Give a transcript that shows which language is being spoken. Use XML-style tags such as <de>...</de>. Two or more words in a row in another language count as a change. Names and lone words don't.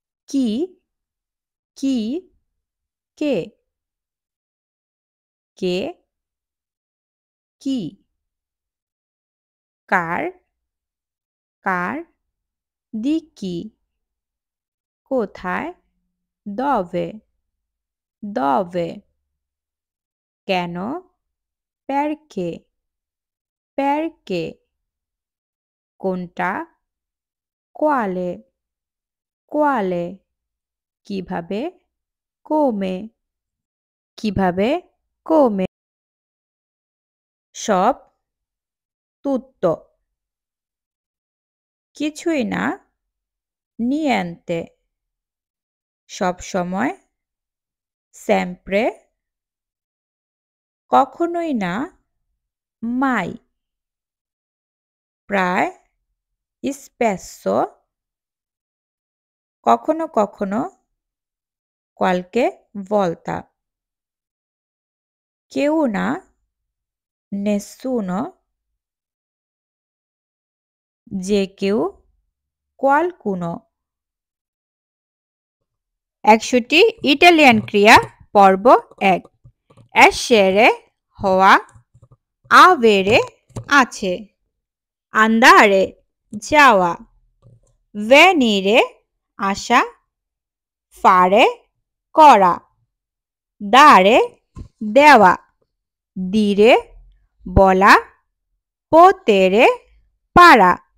<bn>কি কি কে কে কি কার কার দিকি কোথায়</bn> <it>dove dove</it> <bn>কেন</bn> <it>perché perché</it> <bn>কোনটা</bn> <it>quale quale</it> <bn>কিভাবে come কিভাবে come সব tutto কিছুই না niente সব সময় sempre কখনোই না mai প্রায় spesso কখনো কখনো</bn> <it>qualche volta</it> <bn>কেউ না nessuno যে কেউ qualcuno ১০০টি ইটালিয়ান ক্রিয়া পর্ব ১ essere হওয়া avere আছে andare যাওয়া venire আসা fare করা dare দেওয়া dire বলা potere পারা</bn>